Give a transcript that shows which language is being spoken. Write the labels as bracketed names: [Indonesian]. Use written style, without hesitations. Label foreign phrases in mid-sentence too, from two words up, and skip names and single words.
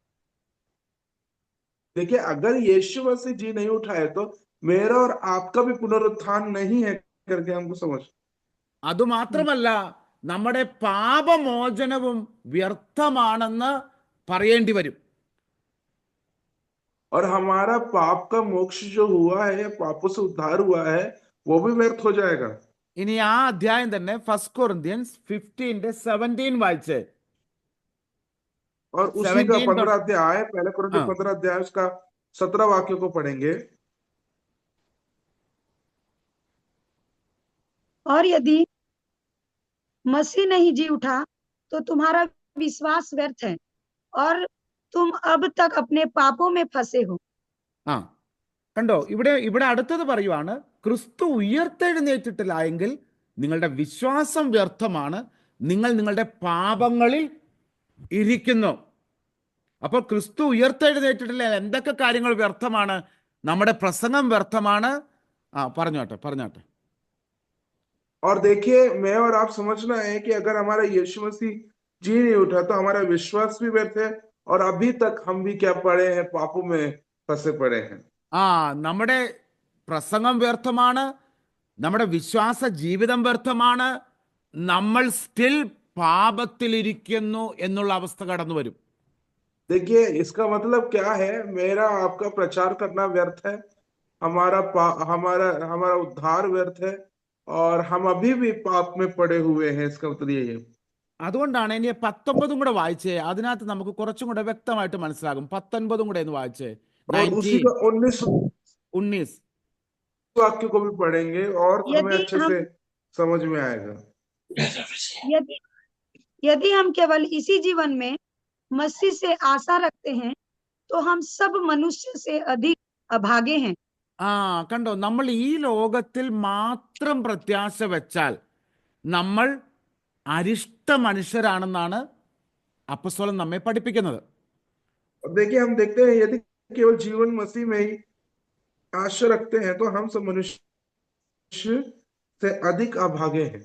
[Hindi] देखिए, अगर यीशु मसीह जी नहीं उठाए तो मेरा और आपका भी पुनरुत्थान नहीं है करके हमको समझ. [Malayalam] അതുമാത്രമല്ല, നമ്മുടെ പാപമോചനവും വ്യർത്ഥമാണെന്ന് പറയേണ്ടി വരും. [Hindi] और हमारा पाप का मोक्ष जो हुआ है या पापों से उद्धार हुआ है वो भी व्यर्थ हो जाएगा. [Malayalam] ഇനി ആ അധ്യായം തന്നെ 1 Corinthians 15:17 വായിച്ചേ. [Hindi] और उसी का 15 अध्याय, पहले कुरिन्थियों 15 अध्याय उसका 17 वाक्य को पढ़ेंगे. और यदि मसीह नहीं जी उठा तो तुम्हारा विश्वास व्यर्थ है और तुम अब तक अपने पापों में फंसे हो. [Malayalam] കണ്ടോ, ഇവിടെ അടുത്തത് പറയുവാണ്, ക്രിസ്തു ഉയർത്തെഴുന്നേറ്റിട്ടില്ല എങ്കിൽ നിങ്ങളുടെ വിശ്വാസം വ്യർത്ഥമാണ്, നിങ്ങൾ നിങ്ങളുടെ പാപങ്ങളിൽ ഇരിക്കുന്നു. അപ്പോൾ ക്രിസ്തു ഉയർത്തെഴുന്നേറ്റിട്ടില്ല, എന്തൊക്കെ കാര്യങ്ങൾ വ്യർത്ഥമാണ്? നമ്മുടെ പ്രസംഗം വ്യർത്ഥമാണ്. പറഞ്ഞോട്ടെ. [Hindi] और देखिए, मैं और आप समझना है कि अगर हमारा यीशु मसीह जी नहीं उठा तो हमारा विश्वास भी व्यर्थ है और अभी तक हम भी क्या पड़े हैं? पापों में फंसे पड़े हैं. [Malayalam] നമ്മുടെ പ്രസംഗം വ്യർത്ഥമാണ്, നമ്മുടെ വിശ്വാസ ജീവിതം വ്യർത്ഥമാണ്, നമ്മൾ സ്റ്റിൽ പാപത്തിലിരിക്കുന്നു എന്നുള്ള അവസ്ഥ കടന്നു വരും. [Hindi] देखिए, इसका मतलब क्या है? मेरा आपका प्रचार करना व्यर्थ है, हमारा उद्धार व्यर्थ है और हम अभी भी पाप में पड़े हुए हैं. इसका मतलब यही है. [Malayalam] അതുകൊണ്ടാണ് ഇനി 19 കൂടെ വായിച്ചേ, അതിനകത്ത് നമുക്ക് കുറച്ചും കൂടെ വ്യക്തമായിട്ട് മനസ്സിലാകും. 19 കൂടെ ഒന്ന് വായിച്ചേ. [Hindi] और उसी 19 का 19 वाक्य को भी पढ़ेंगे और हमें यदि अच्छे हम से समझ में आएगा। यदि यदि हम केवल इसी जीवन में मसीह से आशा रखते हैं तो हम सब मनुष्य से अधिक अभागे हैं। [Malayalam] ആ കണ്ടോ, നമ്മൾ ഈ ലോകത്തിൽ മാത്രം പ്രത്യാശ വെച്ചാൽ നമ്മൾ അരിഷ്ട മനുഷ്യരാണെന്നാണ് അപ്പസ്തലൻ നമ്മെ പഠിപ്പിക്കുന്നത്. [Hindi] और देखिए हम देखते हैं यदि केवल जीवन मसीह में ही आशा रखते हैं तो हम सब मनुष्य से अधिक अभागे हैं।